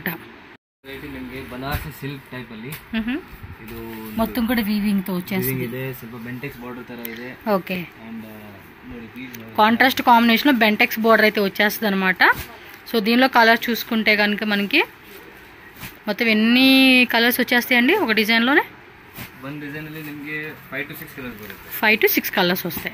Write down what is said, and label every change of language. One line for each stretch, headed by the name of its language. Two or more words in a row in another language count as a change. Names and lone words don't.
Kannada: ನಿಮಗೆ ಬನಾರಸಿ
English: silk type
Kannada: ಅಲ್ಲಿ ಇದು
Telugu: మొత్తం కూడా వీవింగ్ తో వచ్చేస్తుంది.
Kannada: ಇದೆ, ಸ್ವಲ್ಪ
English: Bentex border
Kannada: ತರ ಇದೆ.
Telugu: ఓకే,
English: contrast combination
Telugu: లో
English: Bentex border
Telugu: అయితే వచ్చేస్తుంది అనమాట. సో దీనిలో కలర్ చూసుకుంటే కనుక మనకి మొత్తం ఎన్ని కలర్స్ వచ్చేస్తాయండి ఒక డిజైన్లోనే? 5 to 6 కలర్స్ వస్తాయి.